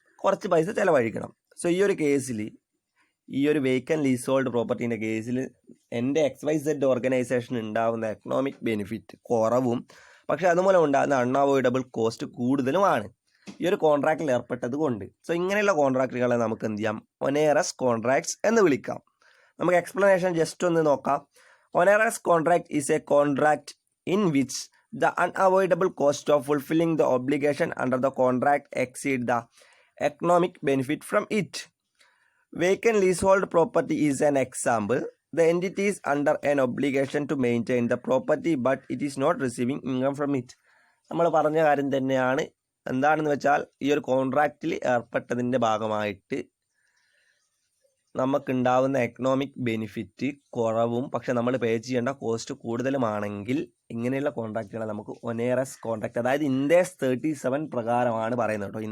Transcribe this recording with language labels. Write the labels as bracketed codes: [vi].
[ml] കുറച്ച് പൈസ ചിലവഴിക്കണം. സോ ഈ ഒരു കേസിൽ, ഈ ഒരു വേക്കൻ ലീസ് ഹോൾഡ് പ്രോപ്പർട്ടീൻ്റെ കേസിൽ എൻ്റെ XYZ ഓർഗനൈസേഷൻ ഉണ്ടാകുന്ന എക്കണോമിക് ബെനിഫിറ്റ് കുറവും, പക്ഷേ അതുമൂലം ഉണ്ടാകുന്ന അൺഅവോയ്ഡബിൾ കോസ്റ്റ് കൂടുതലുമാണ് ഈ ഒരു കോൺട്രാക്റ്റിൽ ഏർപ്പെട്ടത് കൊണ്ട്. സോ ഇങ്ങനെയുള്ള കോൺട്രാക്റ്റുകളെ നമുക്ക് എന്ത് ചെയ്യാം? ഒനേറസ് കോൺട്രാക്ട്സ് എന്ന് വിളിക്കാം. നമുക്ക് എക്സ്പ്ലനേഷൻ ജസ്റ്റ് ഒന്ന് നോക്കാം. [en] Onerous contract is a contract in which the unavoidable cost of fulfilling the obligation under the contract exceed the economic benefit from it. Vacant leasehold property is an example. The entity is under an obligation to maintain the property but it is not receiving income from it. [ml] നമ്മൾ പറഞ്ഞ കാര്യം തന്നെയാണ്. എന്താണെന്ന് വെച്ചാൽ ഈ ഒരു കോൺട്രാക്റ്റിൽ ഏർപ്പെട്ടതിൻ്റെ ഭാഗമായിട്ട് നമുക്കുണ്ടാവുന്ന economic benefit കുറവും, പക്ഷെ നമ്മൾ പേ ചെയ്യേണ്ട കോസ്റ്റ് കൂടുതലുമാണെങ്കിൽ ഇങ്ങനെയുള്ള കോൺട്രാക്റ്റുകളെ നമുക്ക് ഒനേറസ് കോൺട്രാക്ട്, അതായത് ഇൻഡേഴ്സ് 37 പ്രകാരമാണ് പറയുന്നത് കേട്ടോ.